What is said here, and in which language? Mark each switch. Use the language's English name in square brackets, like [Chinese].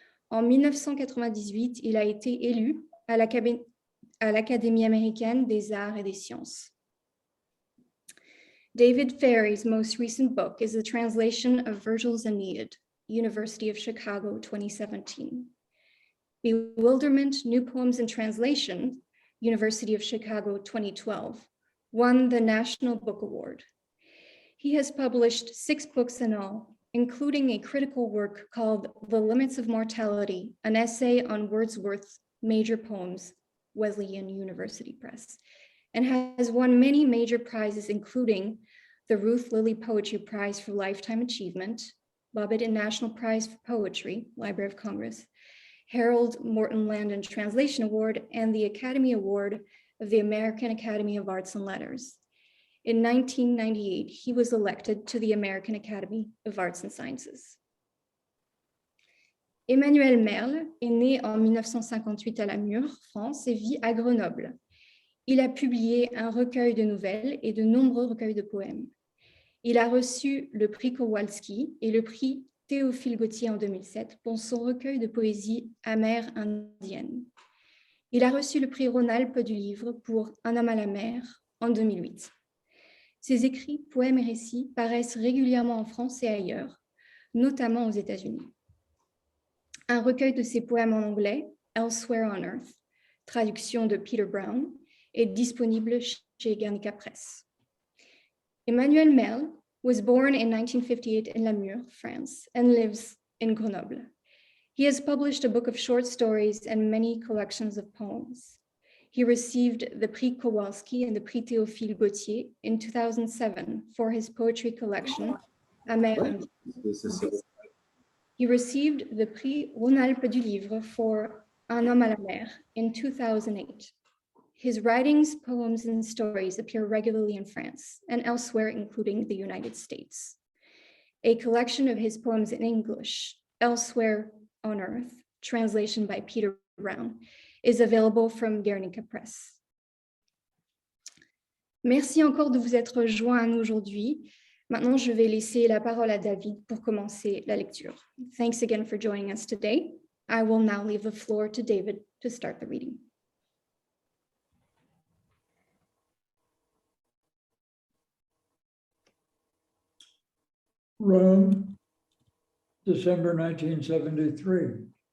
[French] En 1998, il a été élu à l'Académie américaine des arts et des sciences. [English] David Ferry's most recent book is a translation of Virgil's Aeneid, University of Chicago, 2017. Bewilderment, New Poems in Translation, University of Chicago, 2012, won the National Book Award. He has published 6 books in all, including a critical work called The Limits of Mortality, an essay on Wordsworth's major poems, Wesleyan University Press, and has won many major prizes, including the Ruth Lilly Poetry Prize for Lifetime Achievement, Bobbitt National Prize for Poetry, Library of Congress, Harold Morton Landon Translation Award, and the Academy Award of the American Academy of Arts and Letters. In 1998, he was elected to the American Academy of Arts and Sciences. [French] Emmanuel Merle est né en 1958 à Namur, France, et vit à Grenoble. Il a publié un recueil de nouvelles et de nombreux recueils de poèmes. Il a reçu le prix Kowalski et le prix Théophile Gautier en 2007 pour son recueil de poésie amère indienne. Il a reçu le prix Rhône-Alpes du livre pour Un homme à la mer en 2008. Ses écrits, poèmes et récits paraissent régulièrement en France et ailleurs, notamment aux États-Unis. Un recueil de ses poèmes en anglais, Elsewhere on Earth, traduction de Peter Brown, est disponible chez Guernica Press. [English] Emmanuel Merle was born in 1958 in Namur, France, and lives in Grenoble. He has published a book of short stories and many collections of poems. He received the Prix Kowalski and the Prix Théophile Gautier in 2007 for his poetry collection, Amère Indienne. He received the Prix Rhône-Alpes du livre for Un homme à la mer in 2008. His writings, poems, and stories appear regularly in France and elsewhere, including the United States. A collection of his poems in English, Elsewhere on Earth, translation by Peter Brown, is available from Guernica Press. [French] Merci encore de vous être joints à nous aujourd'hui. Maintenant, je vais laisser la parole à David pour commencer la lecture. [English] Thanks again for joining us today. I will now leave the floor to David to start the reading. Rome, December 1973.